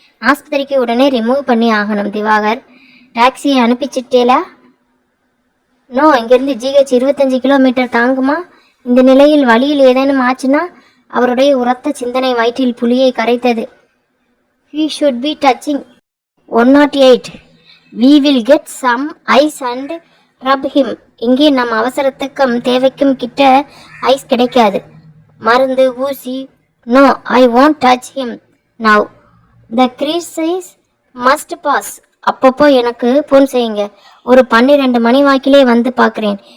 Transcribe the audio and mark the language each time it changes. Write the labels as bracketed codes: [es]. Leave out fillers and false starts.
[ta] ஆஸ்பத்திரிக்கு உடனே ரிமூவ் பண்ணி ஆகணும். திவாகர், டாக்ஸியை அனுப்பிச்சிட்டேலா? நோ, இங்கிருந்து ஜிஹெச் 25 கிலோமீட்டர் தாங்குமா? இந்த நிலையில் வழியில் ஏதேனும் ஆச்சுன்னா? அவருடைய உரத்த சிந்தனை வயிற்றில் புலியை கரைத்தது. [en] He should be touching 108. We will get some ice and rub him. [ta] இங்கே நம் அவசரத்துக்கும் தேவைக்கும் கிட்ட ஐஸ் கிடைக்காது. மருந்து, ஊசி. [en] No, I won't touch him now. The crisis must pass. [ta] அப்பப்போ எனக்கு போன் செய்யுங்க. ஒரு 12 மணி வாக்கிலே வந்து பார்க்குறேன்.